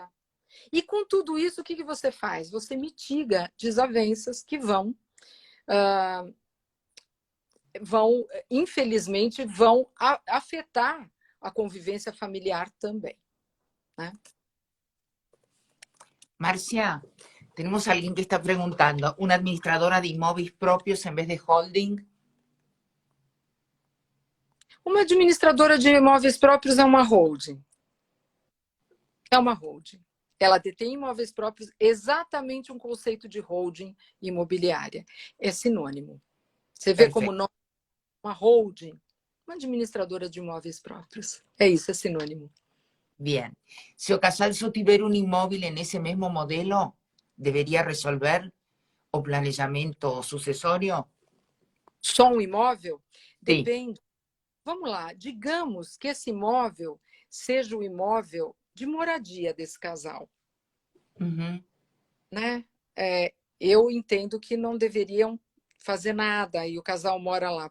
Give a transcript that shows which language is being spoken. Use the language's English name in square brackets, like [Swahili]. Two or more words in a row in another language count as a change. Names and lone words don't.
[Portuguese] E com tudo isso, o que você faz? Você mitiga desavenças que infelizmente, vão afetar a convivência familiar também. Né? Marcia, [Spanish] Tenemos a alguien que está preguntando, ¿una administradora de [Portuguese] imóveis propios [Spanish] en vez de holding? [Portuguese] Uma administradora de imóveis próprios é uma holding. É uma holding. Ela detém imóveis próprios, exatamente um conceito de holding imobiliária. É sinônimo. Você vê como nome, uma holding, uma administradora de imóveis próprios. É isso, é sinônimo. [Spanish] Bien. Si [Portuguese] o casal só tiver [Spanish] un inmóvil en ese mismo modelo, ¿debería resolver [Portuguese] o planejamento sucessório? Só um imóvel? Depende. Vamos lá, digamos que esse imóvel seja o imóvel de moradia desse casal. Uhum. Né? Eu entendo que não deveriam fazer nada e o casal mora lá.